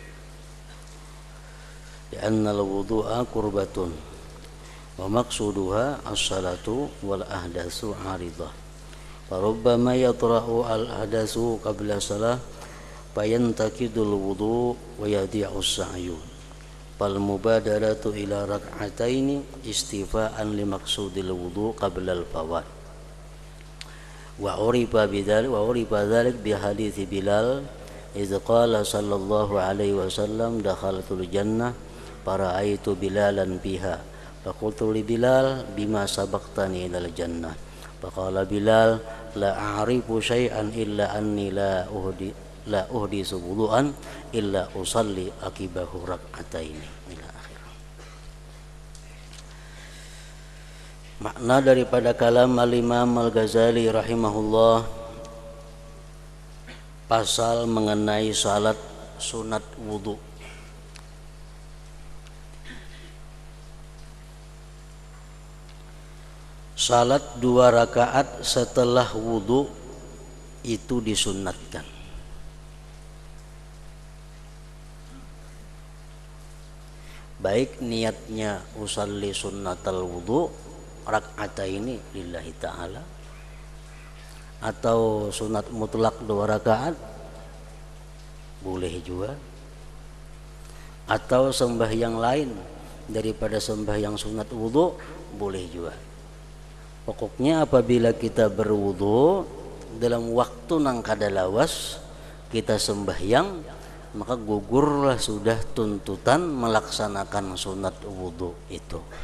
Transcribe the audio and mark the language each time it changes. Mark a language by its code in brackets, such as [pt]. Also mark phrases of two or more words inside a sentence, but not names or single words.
[ar] لأن الوضوء قربة ومقصودها الصلاة والأحداث عارضة. فربما يطرأ الأحداث قبل الصلاة فينتقض الوضوء ويضيع السعي فالمبادرة إلى ركعتين استيفاء لمقصود الوضوء قبل الفوات وعرف ذلك بحديث بلال إذ قال صلى الله عليه وسلم دخلت الجنة فرأيت بلالا بها فقلت لبلال بما سبقتني إلى الجنة فقال بلال لا أعرف شيئا إلا أني لا أحدث وضوءا إلا أصلي عقبه ركعتين إلى آخر. [ms] Makna daripada kalam al-Imam Al-Ghazali rahimahullah pasal mengenai salat sunat wudu. Salat 2 rakaat setelah wudu itu disunatkan. Baik niatnya [ar] أصلي سنة الوضوء ركعتين لله تعالى [ms] atau sunat mutlak 2 rakaat boleh juga, atau sembahyang lain daripada sembahyang sunat wudu boleh juga. Pokoknya apabila kita berwudu dalam waktu nang kadalawas kita sembahyang, maka gugurlah sudah tuntutan melaksanakan sunat wudu itu.